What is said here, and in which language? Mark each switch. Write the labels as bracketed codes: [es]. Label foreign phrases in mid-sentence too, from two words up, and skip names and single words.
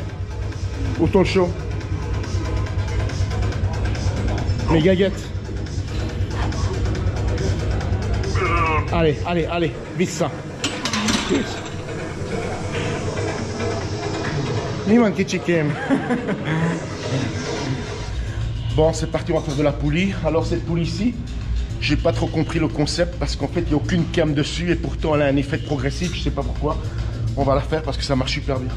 [hu] Utolsó. Még egyet. [fr] Allez, allez, allez, [hu] vissza. Kész. Mi van, kicsikém? [fr] Bon, c'est parti, on va faire de la poulie. Alors cette poulie ici, j'ai pas trop compris le concept parce qu'en fait il n'y a aucune cam dessus et pourtant elle a un effet progressif, je sais pas pourquoi. On va la faire parce que ça marche super bien.